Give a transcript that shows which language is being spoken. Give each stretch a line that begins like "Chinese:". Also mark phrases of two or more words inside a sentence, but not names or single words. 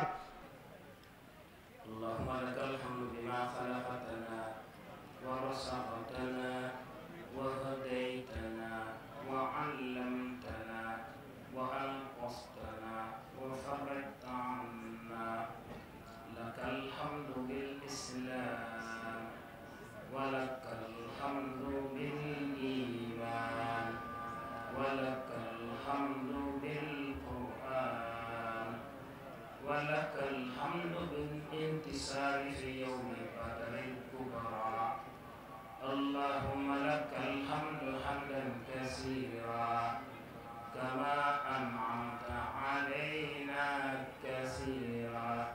Arabic: اللهم لك الحمد بما خلقتنا ورزقتنا وهديتنا وعلمتنا وأنقذتنا وفرجت عنا لك الحمد بالإسلام ولك الحمد بالإيمان ولك الحمد بالقرآن ولك الحمد بالانتصار في يوم بدر الكبرى اللهم لك الحمد حمدا كثيرا كما أنعمت علينا كثيرا